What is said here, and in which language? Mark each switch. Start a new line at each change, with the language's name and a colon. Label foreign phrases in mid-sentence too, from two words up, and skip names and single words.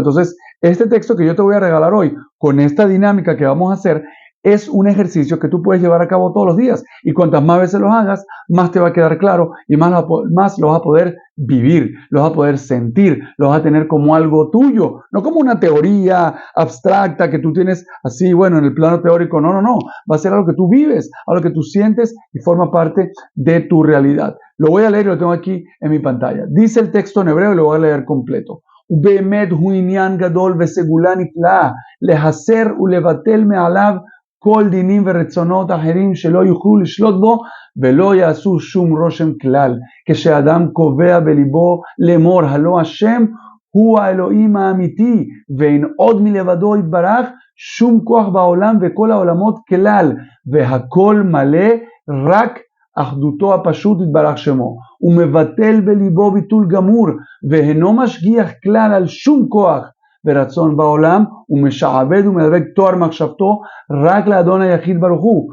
Spanish: Entonces, este texto que yo te voy a regalar hoy, con esta dinámica que vamos a hacer, es un ejercicio que tú puedes llevar a cabo todos los días, y cuantas más veces lo hagas, más te va a quedar claro y más lo vas a poder vivir, lo vas a poder sentir, lo vas a tener como algo tuyo, no como una teoría abstracta que tú tienes así, bueno, en el plano teórico, no, va a ser algo que tú vives, algo que tú sientes y forma parte de tu realidad. Lo voy a leer y lo tengo aquí en mi pantalla. Dice el texto en hebreo y lo voy a leer completo.
Hebrew: ובאמת הוא עניין גדול וסגולה נפלאה להסר ולבטל מעליו כל דינים ורצונות אחרים שלא יוכלו לשלוט בו ולא יעשו שום רושם כלל. כשאדם קובע בליבו לאמור הלא השם הוא האלוהים האמיתי ואין עוד מלבדו יתברך שום כוח בעולם וכל העולמות כלל והכל מלא רק אחדותו הפשוט יתברך שמו, ומבטל בליבו ביטול גמור, והינו משגיח כלל על שום כוח ורצון בעולם, ומשעבד ומדבק תואר מחשבתו רק לאדון היחיד ברוך הוא.